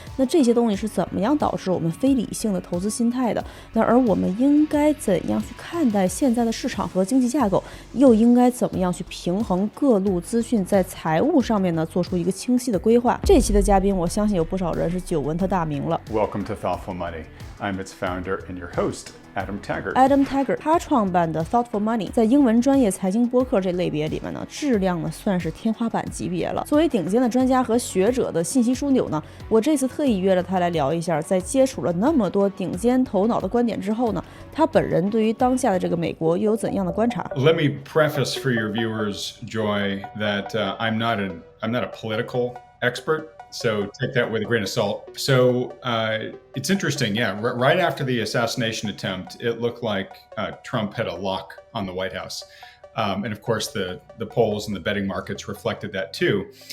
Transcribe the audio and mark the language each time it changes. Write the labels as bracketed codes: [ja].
[zh] 那这些东西是怎么样导致我们非理性的投资心态的？那而我们应该怎样去看待现在的市场和经济架构，又应该怎么样去平衡各路资讯，在财务上面呢做出一个清晰的规划？这期的嘉宾，我相信有不少人是久闻他大名了。 [en] Welcome to Thoughtful Money. I'm its founder and your host, Adam Taggart. [zh] Adam Taggart 他创办的 Thoughtful Money 在英文专业财经播客这类别里面呢，质量呢算是天花板级别了。作为顶尖的专家和学者的信息枢纽呢，我这次特意约了他来聊一下，在接触了那么多顶尖头脑的观点之后呢，他本人对于当下的这个美国又有怎样的观察？ [en] Let me preface for your viewers, Joy, that I'm not a political expert. So take that with a grain of salt. So it's interesting, yeah. Right after the assassination attempt, it looked like Trump had a lock on the White House, and of course the polls and the betting markets reflected that too.